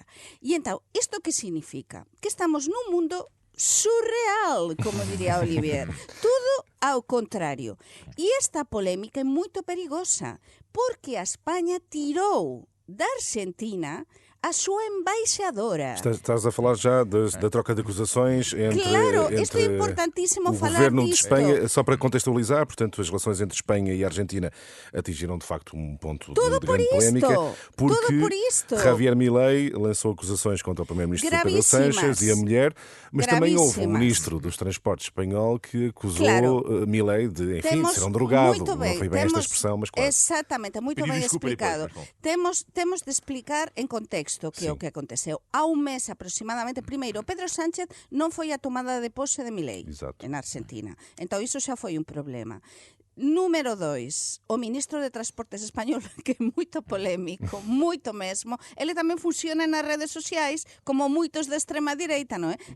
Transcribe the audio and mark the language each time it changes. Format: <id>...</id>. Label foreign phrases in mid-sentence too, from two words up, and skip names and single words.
<gl>E entón, isto que significa? Que estamos nun mundo surreal, como diría Olivier. Tudo ao contrario. E esta polémica é moito perigosa, porque a España tirou da Argentina a súa embaixadora.</gl> <pt>Estás a falar já da troca de acusações entre, claro, isto é importantíssimo falar governo disto. de Espanha, só para contextualizar, portanto, as relações entre Espanha e Argentina atingiram de facto um ponto de grande polémica, porque Javier Milei lançou acusações contra o primeiro-ministro Pedro Sánchez e a mulher, mas também houve um ministro dos transportes espanhol que acusou Milei de, enfim, de ser um drogado. Não foi bem esta expressão, mas claro. Exatamente, muito bem explicado. Temos de explicar em contexto que é o que aconteceu.</pt> <gl>Há un mes aproximadamente, primeiro, Pedro Sánchez non foi a tomada de pose de Milei en Argentina. Entón, iso xa foi un problema. Número 2, o ministro de Transportes español, que é moito polémico, moito mesmo, ele tamén funciona nas redes sociais como moitos da extrema direita, non é?</gl>